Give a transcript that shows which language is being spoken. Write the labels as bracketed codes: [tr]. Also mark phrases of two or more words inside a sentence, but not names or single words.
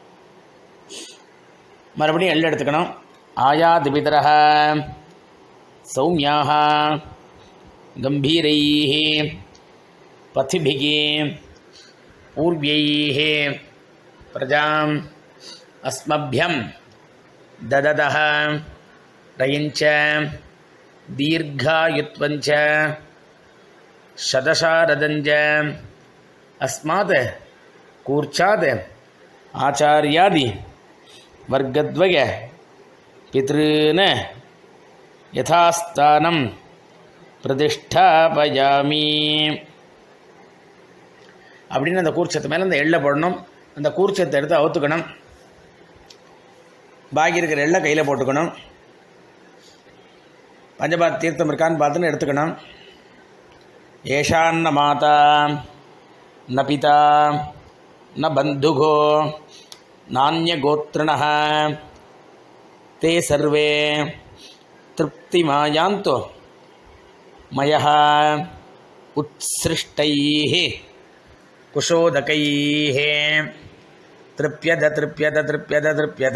[ta] மறுபடியும் எள்ளு எடுத்துக்கணும். [sa] आयातिपितरः सौम्यासः गम्भीरैः पथिभिः पूर्व्यैः प्रजाम् अस्मभ्यं दददः रयञ्च दीर्घायुत्वञ्च शतशारदञ्च अस्मात् कूर्चात् आचार्यादि वर्गद्वय पितॄन् यथास्थानं प्रतिष्ठापयामि [ta] அப்படின்னு அந்த கூர்ச்சத்து மேலே அந்த எள்ளை போடணும். அந்த கூர்ச்சத்தை எடுத்து அவுத்துக்கணும். பாக்கி இருக்கிற எள்ளை கையில் போட்டுக்கணும். பஞ்சபாத் தீர்த்தம் இருக்கான்னு பார்த்துன்னு எடுத்துக்கணும். [sa] एषान्न माता न पिता न बन्धुको नान्य गोत्रिणः ते सर्वे तृप्तिमायान्तु मयः उत्सृष्टैः कुशोदकैः तृप्यत तृप्यत तृप्यत तृप्यत.